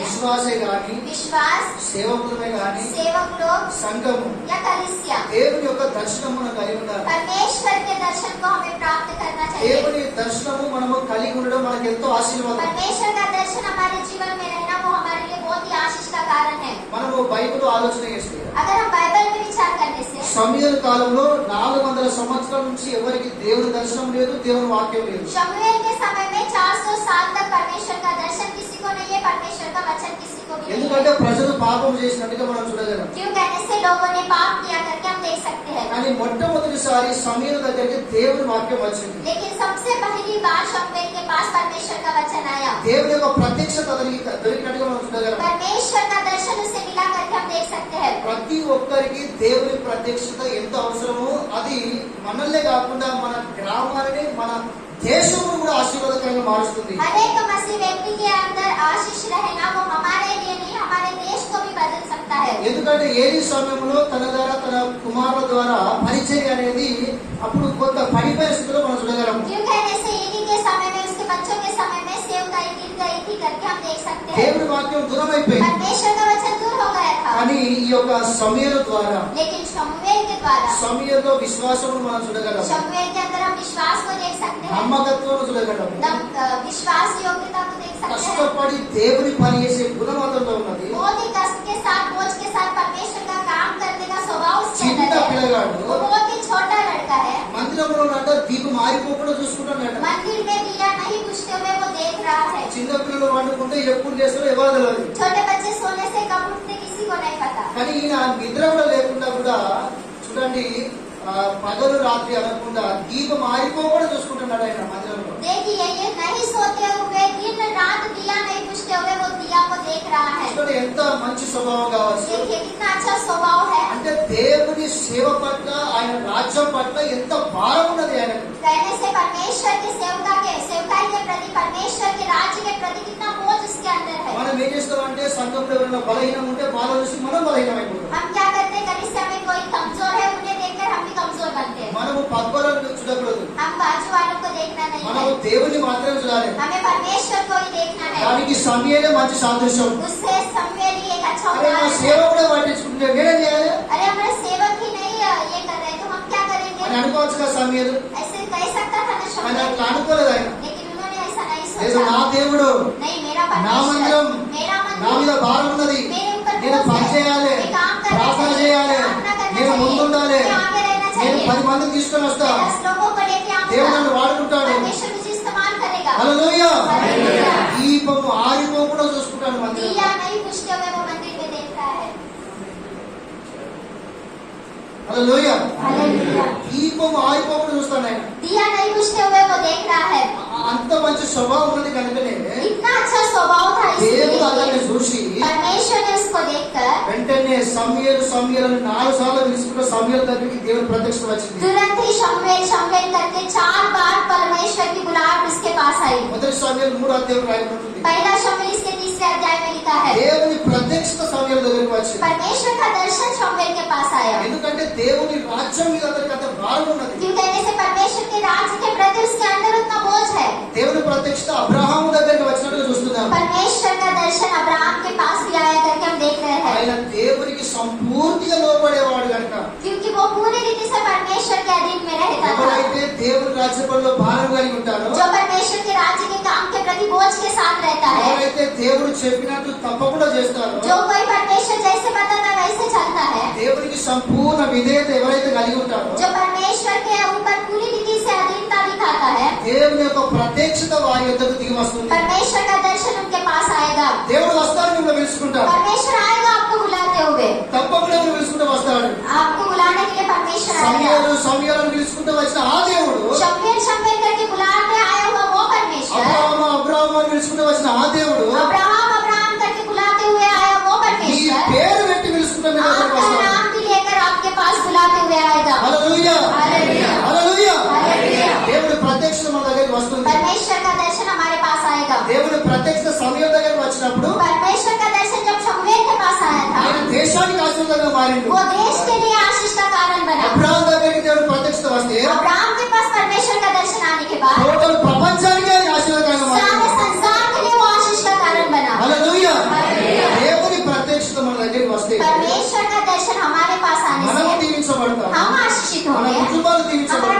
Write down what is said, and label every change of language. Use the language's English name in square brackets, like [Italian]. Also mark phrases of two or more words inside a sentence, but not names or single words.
[Telugu] విశ్వాసే గాని, [Hindi] विश्वास, [Telugu] సేవకులమే గాని, [Hindi] सेवक लोग [Telugu] సంఘము या కలీసియా దేవుని యొక్క దర్శనమును కలిగి ఉండాలి. [Hindi] परमेश्वर के दर्शन को हमें प्राप्त करना चाहिए। [Telugu] దేవుని దర్శనము మనము కలిగి ఉండడం మనకు ఎంతో ఆశీర్వాదం. [Hindi] परमेश्वर का दर्शन हमारे जीवन में रहना वो हमारे लिए बहुत ही आशीष का कारण है। [Telugu] మనము బైబిల్ ఆలోచన చేస్తే [Hindi] अगर हम बाइबल में विचार करने से [Telugu] సమయల కాలంలో 400 సంవత్సరాల నుంచి ఎవరికి దేవుని దర్శనం లేదు, దేవుని వాక్యం లేదు. [Hindi] शमूएल के समय में 400 साल तक परमेश्वर का दर्शन किसी को नहीं है, परमेश्वर का वचन किसी को भी नहीं [Telugu] ఎందుకంటే [Hindi] है। [Telugu] ప్రజలు పాపం చేసినట్టుగా మనం చూడగలం. [Hindi] क्यों लोगों ने पाप किया करके हम देख सकते हैं। [Telugu] కానీ మొట్టమొదటిసారి సమూయేలు దగ్గరికి దేవుని వాక్యం వచ్చింది. [Hindi] लेकिन सबसे पहली बार शमूएल के पास परमेश्वर का वचन आया। [Telugu] దేవుని యొక్క ప్రత్యక్షత అతనికి దొరికినట్టుగా మనం చూడగలం. [Hindi] परमेश्वर का दर्शन उसे मिला करके हम देख सकते हैं। [Telugu] ప్రతి ఒక్కరికి దేవుని ప్రత్యక్షత ఎంత అవసరమో అది మనల్నే కాకుండా మన గ్రామాలని మన దేశమును కూడా ఆశీర్వాదకరంగా మారుస్తుంది. [Hindi] हर एक मसीह व्यक्ति के अंदर आशीष रहना वो हमारे लिए नहीं हमारे देश को भी बदल सकता है। [Telugu] ఎందుకంటే ఏలి సమయంలో తన ద్వారా తన కుమారుల ద్వారా పరిచర్య అనేది అప్పుడు కొంత పడిపోయిన స్థితిలో మనం చూడగలం. [Hindi] क्यों कहने से एली के समय में उसके बच्चों के समय में सेवकाई गिर गई थी करके हम देख सकते हैं। [Telugu] దేవుని వాక్యం దూరం అయిపోయింది. [Hindi] परमेश्वर का वचन दूर हो गया था। [Telugu] కానీ ఈ యొక్క సమూయేలు ద్వారా [Hindi] लेकिन शमूएल के द्वारा [Telugu] సమూయేలులో విశ్వాసమును మనం చూడగలం. [Hindi] शमूएल के अंदर हम विश्वास को देख सकते हैं। [Telugu] నమ్మకత్వం చూడగలం. [Hindi] विश्वास योग्यता को देख सकते हैं। [Telugu] కష్టపడి దేవుని పని చేసే గుణం అతనిలో ఉన్నది. [Hindi] बहुत ही कष्ट के साथ बोझ के साथ परमेश्वर का काम करने का स्वभाव उसके [Telugu] చిన్న [Hindi] अंदर है। [Telugu] పిల్లగాడు [Hindi] वो बहुत ही छोटा लड़का है। [Telugu] మందిరంలో అంటే దీపం ఆరిపోకుండా చూసుకుంటాడు. [Hindi] मंदिर में दिया नहीं बुझते हुए वो देख रहा है। [Telugu] చిన్న పిల్లలు వండుకుంటే ఎప్పుడు చేస్తారో ఎవరు తెలియదు. [Hindi] छोटे बच्चे सोने से कब उठते किसी को नहीं पता। [Telugu] కానీ ఈయన నిద్ర కూడా లేకుండా కూడా చూడండి పగలు రాత్రి అనకుండా దీపం ఆరిపోకుండా చూసుకుంటున్నాడు ఆయన మందిరంలో. [Hindi] देखिए ये नहीं सोते हुए दिन रात दिया नहीं बुझते हुए वो दिया को देख रहा है। [Telugu] చూడండి ఎంత మంచి స్వభావం కావచ్చు. [Hindi] देखिए कितना अच्छा स्वभाव है। [Telugu] అంటే దేవుని సేవ పట్ల ఆయన రాజ్యం పట్ల ఎంత భారం ఉన్నది ఆయనకు. [Hindi] कहने से परमेश्वर के सेवकाई के प्रति परमेश्वर के राज्य के प्रति कितना बोझ उसके अंदर है। [Telugu] మనం ఏం చేస్తామంటే సంఘంలో ఎవరైనా బలహీనం ఉంటే బాధ చూసి మనం బలహీనమైపోతాం. [Hindi] हम क्या करते हैं कलिसिया में कोई कमजोर है उन्हें देखकर हम भी कमजोर बनते हैं। [Telugu] మనము పక్కలను చూడకూడదు. [Hindi] हम बाजू वालों को देखना नहीं [Telugu] మనము [Hindi] है। [Telugu] దేవుని మాత్రమే చూడాలి. [Hindi] हमें परमेश्वर को ही देखना है। [Telugu] దానికి సమూయేలే మంచి సాదృశ్యం. [Hindi] उससे शमूएल ही एक अच्छा [Telugu] అరే నా [Hindi] उदाहरण [Telugu] సేవ [Hindi] है। [Telugu] కూడా పట్టించుకుంటే నేనేం చేయాలి [Hindi] अरे हमारे सेवक ही नहीं ये कर रहे तो हम क्या [Telugu] అని [Hindi] करेंगे? [Telugu] అనుకోవచ్చు కదా సమూయేలు. [Hindi] ऐसे कह सकता था ना [Telugu] కానీ [Hindi] शमूएल, [Telugu] అట్లా అనుకోలేదు ఆయన. [Hindi] लेकिन उन्होंने ऐसा नहीं [Telugu] లేదు నా [Hindi] सोचा। [Telugu] దేవుడు [Hindi] नहीं मेरा [Telugu] నా మందిరం [Hindi] परमेश्वर मेरा [Telugu] నా మీద [Hindi] मंदिर [Telugu] భారం ఉన్నది. [Hindi] मेरे ऊपर [Telugu] నేను [Hindi] बोझ [Telugu] పని [Hindi] है। [Telugu] చేయాలి, [Hindi] मैं काम करना [Telugu] ప్రార్థన [Hindi] चाहिए, [Telugu] చేయాలి, [Hindi] प्रार्थना करना [Telugu] నేను [Hindi] चाहिए, [Telugu] ముందుండాలి, [Hindi] मैं आगे रहना [Telugu] నేను [Hindi] चाहिए, [Telugu] 10 మందిని తీసుకొని వస్తా. [Hindi] मैं 10 लोगों को लेके [Telugu] దేవుడు [Hindi] आऊंगा। [Telugu] నన్ను వాడుకుంటాడు. [Hindi] परमेश्वर मुझे इस्तेमाल करेगा। [Telugu] హల్లెలూయా. [Hindi] हालेलुया। [Telugu] దీపము ఆరిపోకుండా చూసుకుంటాడు మందిరం. [Hindi] दिया नहीं बुझते हुए वो मंदिर में देख रहा है। [Telugu] హల్లెలూయా. [Hindi] हालेलुया। [Telugu] దీపము ఆరిపోకుండా చూస్తాడు ఆయన. [Hindi] दिया नहीं बुझते हुए वो देख रहा है। [Telugu] అంత మంచి స్వభావం ఉన్నది కనుకనే [Hindi] इतना अच्छा स्वभाव था [Telugu] దేవుడు అతన్ని [Hindi] इसलिए [Telugu] చూసి [Hindi] परमेश्वर ने उसको देखकर [Telugu] వెంటనే సమూయేలు 4 సార్లు పిలుచుకున్న సమూయేలు దగ్గరికి దేవుని ప్రత్యక్షత వచ్చింది. [Hindi] तुरंत ही शमूएल करके 4 बार परमेश्वर की बुलाहट उसके पास आई। [Telugu] మొదటి సమూయేలు 3 అధ్యాయం రాయబడుతుంది. [Hindi] पहला शमूएल इसके 3 अध्याय में लिखा है। [Telugu] దేవుని ప్రత్యక్షత సమూయేలు దగ్గరికి వచ్చింది. [Hindi] परमेश्वर का दर्शन शमूएल के पास आया। [Telugu] ఎందుకంటే దేవుని రాజ్యం మీద అతనికి అంత భారం ఉన్నది. [Hindi] क्यों कहने से परमेश्वर के राज्य के प्रति उसके अंदर उतना बोझ है। [Telugu] దేవుని ప్రత్యక్షత అబ్రహాము దగ్గరికి వచ్చినట్టుగా చూస్తున్నాం. [Hindi] परमेश्वर का दर्शन अब्राहम के पास भी आया करके हम देख रहे हैं। [Telugu] ఆయన దేవునికి సంపూర్తిగా లోబడేవాడు కనుక [Hindi] क्योंकि वो पूरी रीति से परमेश्वर के अधीन में रहता था। [Telugu] ఎవరైతే దేవుని రాజ్య పనిలో భారం కలిగి ఉంటారో, [Hindi] जो परमेश्वर के राज्य के काम के प्रति बोझ के साथ रहता है, [Telugu] ఎవరైతే దేవుడు చెప్పినట్టు తప్పకుండా చేస్తారో, [Hindi] जो कोई परमेश्वर जैसे बताता वैसे चलता है, [Telugu] దేవునికి సంపూర్ణ విధేయత ఎవరైతే కలిగి ఉంటారో, [Hindi] जो परमेश्वर के ऊपर पूरी रीति से अधीनता दिखाता है, [Telugu] దేవుని యొక్క ప్రత్యక్షత వారి యొద్దకు దిగి వస్తుంది. [Hindi] परमेश्वर का दर्शन उनके पास आएगा। [Telugu] దేవుడు వస్తాడు, మిమ్మల్ని పిలుచుకుంటాడు. [Hindi] परमेश्वर आएगा आपको बुलाते हुए। [Telugu] తప్పకుండా మిమ్మల్ని పిలుచుకుంటూ వస్తాడు. [Hindi] आपको बुलाने के लिए परमेश्वर आएगा। [Telugu] సమయాలను పిలుచుకుంటూ వచ్చిన ఆ దేవుడు, [Hindi] शमूएल करके बुलाते आया हुआ वो परमेश्वर, [Telugu] అబ్రాహాము అని పిలుచుకుంటూ వచ్చిన ఆ దేవుడు, [Hindi] अब्राहम करके बुलाते हुए आया वो [Telugu] ఈ [Hindi] परमेश्वर [Telugu] పేరు పెట్టి పిలుచుకుంటూ మీ దగ్గరకు [Hindi] आपका [Telugu] వస్తాడు. [Hindi] नाम भी लेकर आपके पास बुलाते हुए आएगा। [Telugu] హల్లెలూయా. [Hindi] हालेलुया। [Telugu] హల్లెలూయా. [Hindi] हालेलुया। [Telugu] దేవుడి ప్రత్యక్షత మన దగ్గరికి వస్తుంది. [Hindi] परमेश्वर का दर्शन हमारे पास आएगा। [Telugu] దేవుడి ప్రత్యక్షత సమయం దగ్గరికి వచ్చినప్పుడు [Hindi] परमेश्वर का दर्शन जब शमूएल के पास आया था, [Telugu] ఆయన దేశానికి ఆశీర్వాదంగా మారిండు. [Hindi] वो देश के लिए आशीष का कारण बना। [Telugu] అబ్రాహాము దగ్గరికి దేవుడి ప్రత్యక్షత వస్తే [Hindi] अब्राहम के पास परमेश्वर का दर्शन आने के बाद [Telugu] టోటల్ ప్రపంచానికి ఆయన ఆశీర్వాదంగా [Hindi] सारे [Telugu] మారిండు. [Hindi] संसार के लिए वो आशीष का कारण बना। [Telugu] హల్లెలూయా. [Hindi] हालेलुया। [Telugu] దేవుని ప్రత్యక్షత మన దగ్గరికి వస్తే [Hindi] परमेश्वर का दर्शन हमारे पास आने [Telugu] మనము [Hindi] से [Telugu] దీవించబడతాం. [Hindi] हम आशीषित [Telugu] మన [Hindi] होंगे, [Telugu] కుటుంబాలు [Hindi] हमारा [Telugu] దీవించబడతాయి.